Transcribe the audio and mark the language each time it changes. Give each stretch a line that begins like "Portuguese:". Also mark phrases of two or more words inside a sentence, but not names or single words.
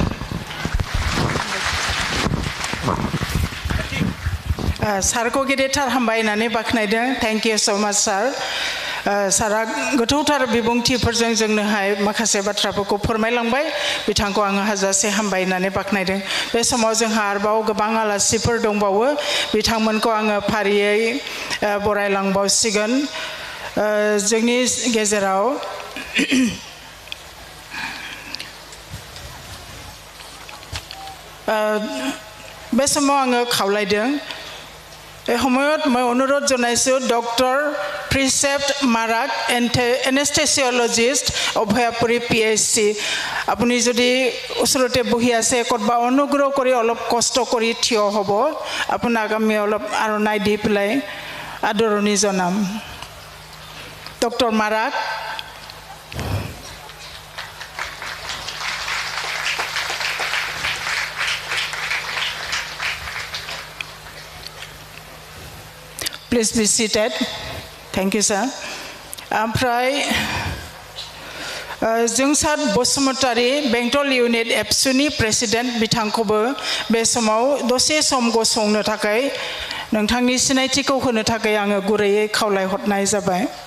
Bodo: सारखौ गेदेरथार हामबाय होननानै बाख्नायदों
English: thank you so much
Bodo: सार सारा गोथौथार बिबुंथिफोरजों जोंनोहाय माखासे बाथ्राफोरखौ फोरमायलांबाय बिथांखौ आङो हाजासे हामबाय होननानै बाख्नायदों बे समाव जोंहा आरोबाव गोबां आलासिफोर दंबावो बिथांमोनखौ आङो फारियै बरायलांबावसिगोन जोंनि गेजेराव बे समाव आङो खावलायदों
Assamese: এই সময়ত মই অনুৰোধ জনাইছোঁ ডক্টৰ প্ৰিচেপ্ট মাৰাক এনেস্থেচিয়লজিষ্ট অভয়াপুৰী PHC আপুনি যদি ওচৰতে বহি আছে ক'ৰবাত অনুগ্ৰহ কৰি অলপ কষ্ট কৰি থিয় হ'ব আপোনাক আমি অলপ আৰণাই দি পেলাই আদৰণি জনাম ডক্টৰ মাৰাক
English: Please be seated. Thank you, sir.
Bodo: ओमफ्राय जोंसार बसुमतारी बेंटल इउनिट एबसुनि प्रेसिडेन्ट बिथांखौबो बे समाव दसे सम गसंनो थाखाय नोंथांनि सिनायथिखौ होनो थाखाय आङो गुरैयै खावलायहरनाय जाबाय